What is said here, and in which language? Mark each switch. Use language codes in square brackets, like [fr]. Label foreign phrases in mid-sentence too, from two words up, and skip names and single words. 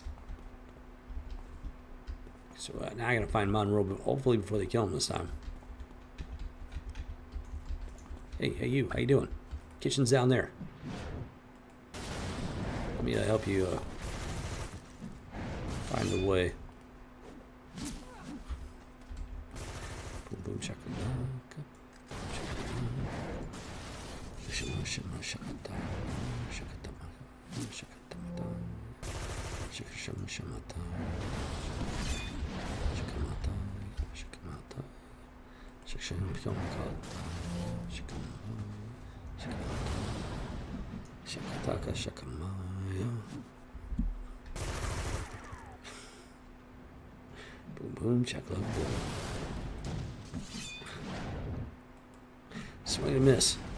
[en] So now I gotta find Monroe, but hopefully before they kill him this time. Hey, you. How you doing? Kitchen's down there. Let me help you find a way. Boom, boom, shakalaka. Shima, shima, shakata. Shakatama. Shakatamata. Shakashama, shamata. Shakamata. Shakamata. Shakashama, shakamata. Shakamata. Shakataka shakamaya. Boom boom chakla boom. Swing and miss.